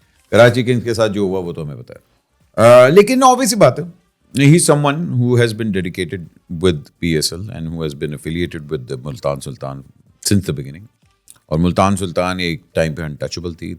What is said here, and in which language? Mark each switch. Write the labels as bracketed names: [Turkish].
[Urdu] Karachi Kings کے ساتھ جو ہوا وہ تو ہمیں بتایا. لیکن obvious بات ہے, [English] he is someone who has been dedicated with PSL and who has been affiliated with the Multan Sultan since the beginning. [Urdu] اور ملتان سلطان ایک ٹائم پہ untouchable تھی.